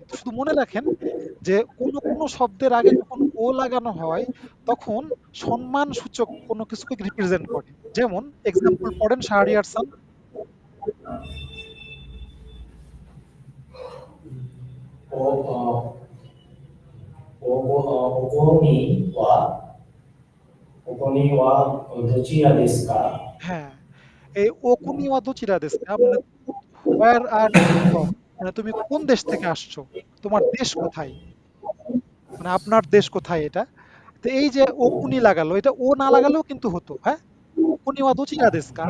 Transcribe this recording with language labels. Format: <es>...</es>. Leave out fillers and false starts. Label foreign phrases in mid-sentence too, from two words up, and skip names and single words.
<bn>তো শুধু মনে রাখেন যে কোন শব্দের আগে যখন ও লাগানো হয়, তখন সম্মানসূচক কোন কিছুকে রিপ্রেজেন্ট করে। যেমন এক্সাম্পল পড়েন শাহরিয়ার খান।</bn> <ja>oh ogoni wa dochira desu ka?</ja> <bn>হ্যাঁ, এই</bn> <ja>お国はどちらですか?</ja> <bn>মানে</bn> <en>where are you from?</en> <bn>মানে তুমি কোন দেশ থেকে আসছো? তোমার দেশ কোথায়? মানে আপনার দেশ কোথায় এটা? তো এই যে ওকুনি লাগালো, এটা ও না লাগালেও কিন্তু হতো, হ্যাঁ?</bn> <ja>お国はどちらですか?</ja>